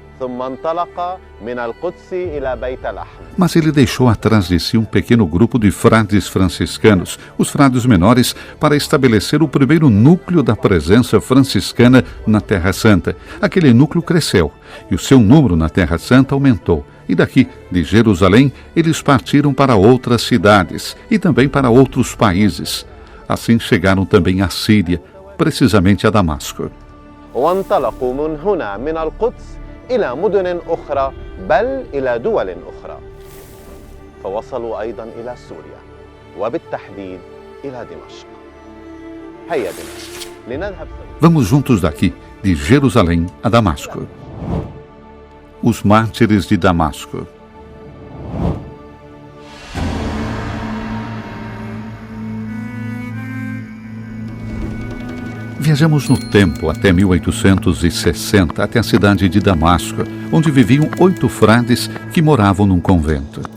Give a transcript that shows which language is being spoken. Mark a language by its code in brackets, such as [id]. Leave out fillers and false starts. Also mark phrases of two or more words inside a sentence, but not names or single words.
[pt] Mas ele deixou atrás de si um pequeno grupo de frades franciscanos, os frades menores, para estabelecer o primeiro núcleo da presença franciscana na Terra Santa. Aquele núcleo cresceu e o seu número na Terra Santa aumentou. E daqui, de Jerusalém, eles partiram para outras cidades e também para outros países. Assim chegaram também à Síria, precisamente a Damasco. [ar] إلى مدن أخرى بل إلى دول أخرى فوصلوا أيضا إلى سوريا وبالتحديد إلى دمشق. هيا دمشق لنذهب. [pt] Vamos juntos daqui, de Jerusalém a Damasco. Os mártires de Damasco. Viajamos no tempo até 1860, até a cidade de Damasco, onde viviam 8 frades que moravam num convento.